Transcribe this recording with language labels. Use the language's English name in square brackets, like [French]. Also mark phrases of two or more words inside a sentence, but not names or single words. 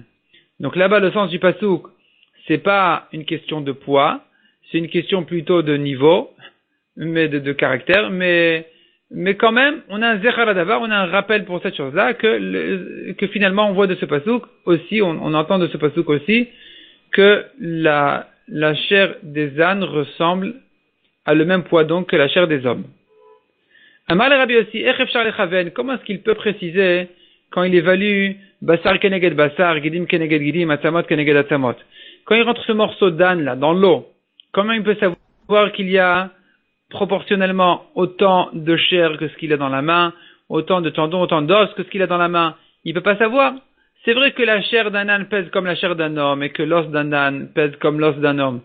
[French] Donc là-bas, le sens du passouk, c'est pas une question de poids, c'est une question plutôt de niveau, mais de caractère, mais quand même, on a un [Hebrew] זכר לדבר, [French] on a un rappel pour cette chose-là, que finalement on voit de ce passouk aussi, on entend de ce passouk aussi, que la chair des ânes ressemble à le même poids donc que la chair des hommes. Amar le Rabbi aussi, comment est-ce qu'il peut préciser quand il évalue [Hebrew] בשר כנגד בשר, גידים כנגד גידים, עצמות כנגד עצמות? [French] Quand il rentre ce morceau d'âne là dans l'eau, comment il peut savoir qu'il y a proportionnellement autant de chair que ce qu'il a dans la main, autant de tendons, autant d'os que ce qu'il a dans la main? Il peut pas savoir. C'est vrai que la chair d'un âne pèse comme la chair d'un homme et que l'os d'un âne pèse comme l'os d'un homme.